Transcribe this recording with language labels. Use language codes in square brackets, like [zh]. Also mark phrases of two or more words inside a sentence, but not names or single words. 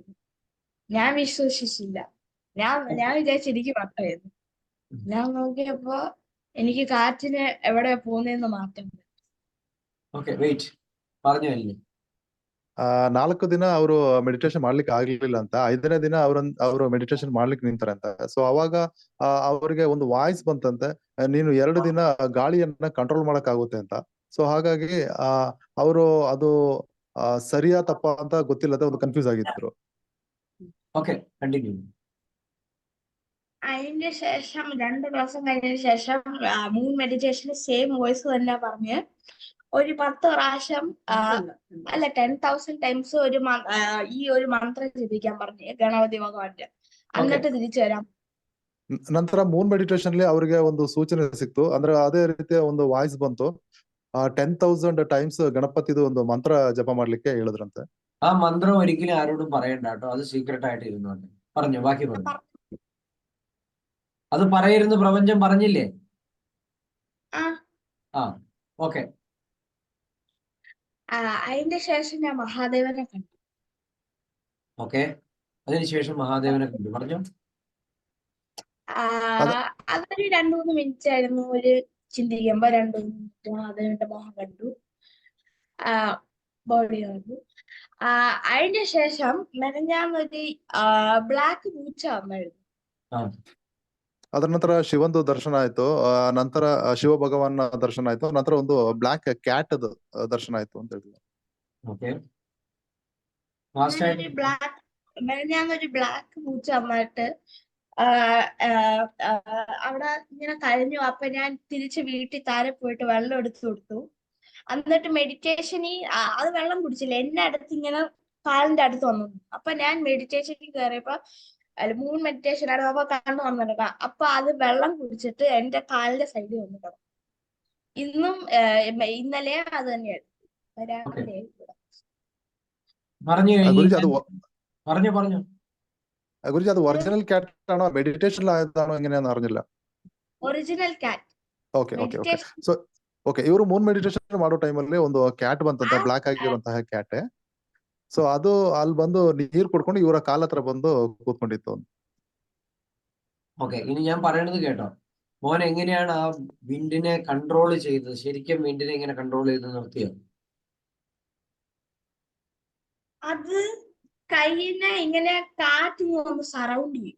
[ml] ഞാൻ വിശ്വസിച്ചില്ല. ഞാൻ വിചാരിച്ചു എനിക്ക് പറ്റായിരുന്നു. ഞാൻ നോക്കിയപ്പോ എനിക്ക് കാറ്റിന് എവിടെ പോകുന്നതെന്ന് മാറ്റം. [kn] 4 ದಿನ ಅವರು ಮೆಡಿಟೇಷನ್ ಮಾಡ್ಲಿಕ್ಕೆ ಆಗ್ಲಿಲ್ಲ ಅಂತ 5ನೇ ದಿನ ಅವರು ಮೆಡಿಟೇಷನ್ ಮಾಡ್ಲಿಕ್ಕೆ ನಿಂತಾರಂತೆ. ಸೊ ಅವಾಗ ಅವರಿಗೆ ಒಂದು ವಾಯ್ಸ್ ಬಂತಂತೆ, ನೀನು 2 ದಿನ ಗಾಳಿಯನ್ನ ಕಂಟ್ರೋಲ್ ಮಾಡಕ್ ಆಗುತ್ತೆ ಅಂತ. ಸೊ ಹಾಗಾಗಿ ಅವರು ಅದು ಸರಿಯಾ ತಪ್ಪಾ ಅಂತ ಗೊತ್ತಿಲ್ಲದೆ ಒಂದು ಕನ್ಫ್ಯೂಸ್ ಆಗಿದ್ರು. [ml] അതിന്റെ ശേഷം 2 ദിവസം കഴിഞ്ഞതിന് ശേഷം [en] moon meditation same voice [ml] തന്നെ പറഞ്ഞ് ഒരു 10 പ്രാവശ്യം അല്ല 10,000 ടൈംസ് ഈ ഒരു മന്ത്രം ജപിക്കാൻ പറഞ്ഞു ഗണപതി ഭഗവാന്റെ. എന്നിട്ട് തിരിച്ചു വരാം. [kn] ನಂತರ [en] moon meditation [kn] ಅಲ್ಲಿ ಅವರಿಗೆ ಒಂದು ಸೂಚನೆ ಸಿಕ್ತು. ಅಂದ್ರೆ ಅದೇ ರೀತಿಯ ಒಂದು ವಾಯ್ಸ್ ಬಂತು. 10,000 ಟೈಮ್ಸ್ ಗಣಪತಿದು ಒಂದು ಮಂತ್ರ ಜಪ ಮಾಡ್ಲಿಕ್ಕೆ ಹೇಳಿದ್ರಂತೆ. [ml] ആ മന്ത്രം ഒരിക്കലും ആരോടും പറയണ്ട കേട്ടോ, അത് സീക്രട്ട് ആയിട്ട് ഇരുന്നോണ്ട്. പറഞ്ഞു, ബാക്കി പറഞ്ഞു. അത് പറയരുന്ന് പ്രപഞ്ചം പറഞ്ഞില്ലേ? ഓക്കെ. അതിന്റെ ശേഷം ഞാൻ മഹാദേവനെ കണ്ടു. ഓക്കെ, അതിനുശേഷം മഹാദേവനെ കണ്ടു. പറഞ്ഞു. അതൊരു 2-3 മിനിറ്റ് ആയിരുന്നു. ഒരു ചിന്തിക്കുമ്പോ 2-3 മിനിറ്റ് മഹാദേവന്റെ മോഹം കണ്ടു, ബോഡി കണ്ടു. അതിന്റെ ശേഷം മെനഞ്ഞാന്നൊരു ബ്ലാക്ക് പൂച്ച വന്നായിരുന്നു. [kn] ಅದರ ನಂತರ ಶಿವಂದು ದರ್ಶನ ಆಯ್ತು. ನಂತರ ಶಿವ ಭಗವಾನ್ ದರ್ಶನ ಆಯ್ತು. ನಂತರ ಒಂದು [en] black cat [kn] ದರ್ಶನ ಆಯ್ತು ಅಂತ ಹೇಳಿದ್ರು. [ml] മെനഞ്ഞാന്നൊരു ബ്ലാക്ക് പൂച്ച വന്നിട്ട് അവിടെ ഇങ്ങനെ കരഞ്ഞു. അപ്പൊ ഞാൻ തിരിച്ച് വീട്ടിൽ താഴെ പോയിട്ട് വെള്ളം എടുത്തു കൊടുത്തു. എന്നിട്ട് മെഡിറ്റേഷന് അത് വെള്ളം കുടിച്ചില്ല, എന്നെ അടുത്ത് ഇങ്ങനെ കാലിന്റെ അടുത്ത് വന്നു. അപ്പൊ ഞാൻ മെഡിറ്റേഷനിൽ കയറിയപ്പോ [en] moon meditation [ml] ആണ്. അപ്പൊ കണ്ടു വന്നിട്ട് അപ്പൊ അത് വെള്ളം കുടിച്ചിട്ട് എന്റെ കാലിന്റെ സൈഡിൽ വന്നു കിടന്നു. ഇന്നലെ അത് തന്നെയാണ്. ഗുരുജി അത് [en] original cat [ml] ആണോ മെഡിറ്റേഷനിലായതാണോ എങ്ങനെയാന്ന് അറിഞ്ഞില്ല. [en] original cat. okay okay okay. so okay, [kn] ಇವರು [en] moon meditation [kn] ಮಾಡೋ ಟೈಮಲ್ಲಿ ಒಂದು ಕ್ಯಾಟ್ ಬಂತಂತೆ, ಬ್ಲಾಕ್ ಆಗಿರುವಂತಹ ಕ್ಯಾಟ್. ಸೊ ಅದು ಅಲ್ಲಿ ಬಂದು ನೀರು ಕುಡ್ಕೊಂಡು ಇವರ ಕಾಲ ಹತ್ರ ಬಂದು ಕೂತ್ಕೊಂಡಿತ್ತು. [ml] ഓക്കെ, ഇനി ഞാൻ പറയണത് കേട്ടോ. മോൻ എങ്ങനെയാണ് ആ വിൻഡിനെ കൺട്രോൾ ചെയ്തത്? ശരിക്കും വിൻഡിനെ എങ്ങനെ കൺട്രോൾ ചെയ്ത് നിർത്തിയോ? അത് കൈയിനെ ഇങ്ങനെ കാറ്റ് സറൗണ്ട് ചെയ്യും.